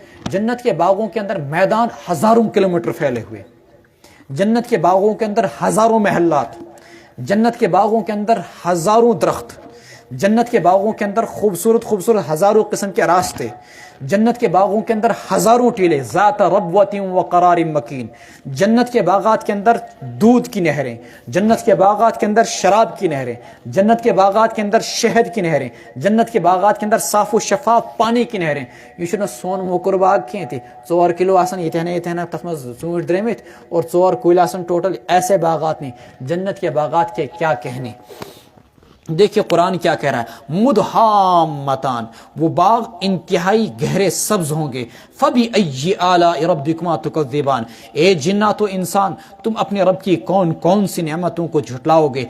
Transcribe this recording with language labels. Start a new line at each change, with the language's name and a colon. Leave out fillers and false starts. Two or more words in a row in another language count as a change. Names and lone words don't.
Urdu: جنت کے باغوں کے اندر میدان ہزاروں کلومیٹر پھیلے ہوئے، جنت کے باغوں کے اندر ہزاروں محلات، جنت کے باغوں کے اندر ہزاروں درخت، جنت کے باغوں کے اندر خوبصورت ہزاروں قسم کے راستے، جنت کے باغوں کے اندر ہزاروں ٹیلے،
Arabic: ذات ربوۃ وقرار مکین.
Urdu: جنت کے باغات کے اندر دودھ کی نہریں، جنت کے باغات کے اندر شراب کی نہریں، جنت کے باغات کے اندر شہد کی نہریں، جنت کے باغات کے اندر صاف و شفاف پانی کی نہریں.
Kashmiri: یہ چھُنہٕ سون موکر باغ کینٛہہ تہِ 4 کلو آسان یتھن تتھ منٛز ژوٗنٛٹھۍ درٛٲمٕتۍ اور 4 کُلۍ آسان ٹوٹل،
Urdu: ایسے باغات نہیں. جنت کے باغات کے کیا کہنے. دیکھیے قرآن کیا کہہ رہا ہے، مدہامتان، وہ باغ انتہائی گہرے سبز ہوں گے.
Arabic: فَبِأَيِّ آلَاءِ رَبِّكُمَا تُكَذِّبَانِ،
Urdu: اے جنات و انسان تم اپنے رب کی کون کون سی نعمتوں کو جھٹلاؤ گے؟